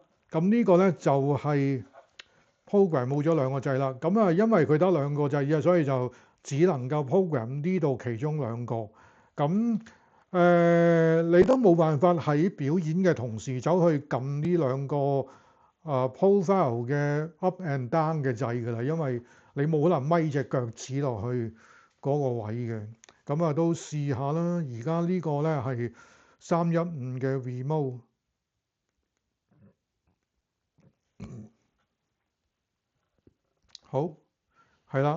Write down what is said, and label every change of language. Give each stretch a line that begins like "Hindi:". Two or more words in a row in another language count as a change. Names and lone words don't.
Cantonese: 咁呢個咧就係 program 冇咗兩個掣啦。咁啊，因為佢得兩個掣啫，所以就只能夠 program 呢度其中兩個。咁你都冇辦法喺表演嘅同時走去撳呢兩個profile 嘅
English: up and down
Cantonese: 嘅掣㗎啦，因為你冇可能咪隻腳趾落去嗰個位嘅。咁啊，都試下啦。而家呢個咧係315嘅 remote。好，係啦。